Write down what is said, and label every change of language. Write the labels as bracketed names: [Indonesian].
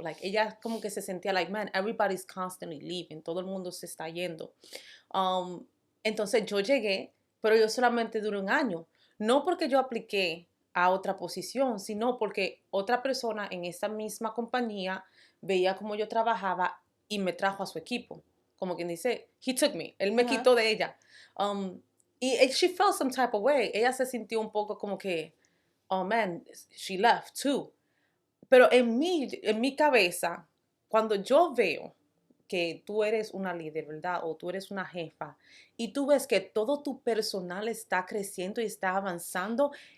[Spanish] Like, ella como que se sentía like, [English] man, everybody's constantly leaving, [Spanish] todo el mundo se está yendo. Um, entonces yo llegué, pero yo solamente duré un año. No porque yo apliqué, a otra posición, sino porque otra persona en esa misma compañía veía cómo yo trabajaba y me trajo a su equipo. Como quien dice, [English] he took me, [Spanish] él me Ajá. quitó de ella. [English] Um, y she felt some type of way. [Spanish] Ella se sintió un poco como que, [English] oh man, she left too. [Spanish] Pero en mi cabeza, cuando yo veo que tú eres una líder, ¿verdad? O tú eres una jefa y tú ves que todo tu personal está creciendo y está avanzando,